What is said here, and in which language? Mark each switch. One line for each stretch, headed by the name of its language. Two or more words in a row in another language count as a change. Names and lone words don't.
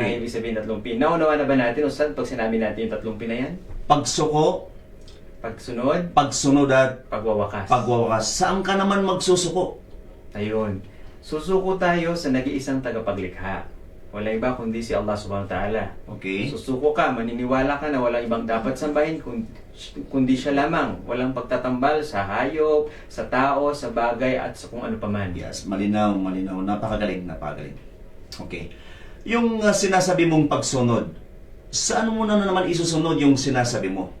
Filipino: ang ibig sabihin ng tatlong P. Naunawa na ba natin, Ustad, pag sinabi natin yung tatlong P na yan? Pagsuko, Pagsunod, pagsunod at pagwawakas. pagwawakas. Saan ka naman magsusuko? Ayun. Susuko tayo sa nag-iisang tagapaglikha. Wala iba kundi si Allah subhanahu wa ta'ala. Okay? Susuko ka, maniniwala ka na walang ibang dapat sambahin kundi siya lamang. Walang pagtatambal sa hayop, sa tao, sa bagay, at sa kung ano paman. Yes, malinaw, malinaw. Napakagaling, napakagaling. Okay. Yung sinasabi mong pagsunod, saan mo na naman isusunod yung sinasabi mo?